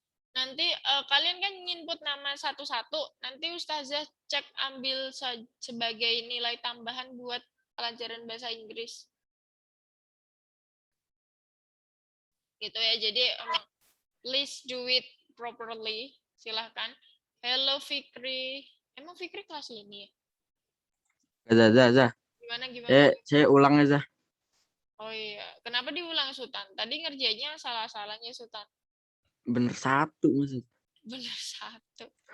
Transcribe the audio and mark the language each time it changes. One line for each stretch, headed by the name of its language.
Indonesian: Nanti kalian kan input nama satu-satu. Nanti Ustazah cek ambil sebagai nilai tambahan buat pelajaran bahasa Inggris. Gitu ya. Jadi
English: please do it properly.
Indonesian: Silahkan.
English: Hello
Indonesian: Fikri. Emang Fikri kelas ini ya? Zah. Gimana? Saya ulang ya, Zah. Oh iya. Kenapa diulang Sultan? Tadi ngerjainnya salah-salahnya Sultan. Bener satu, maksud. Bener satu.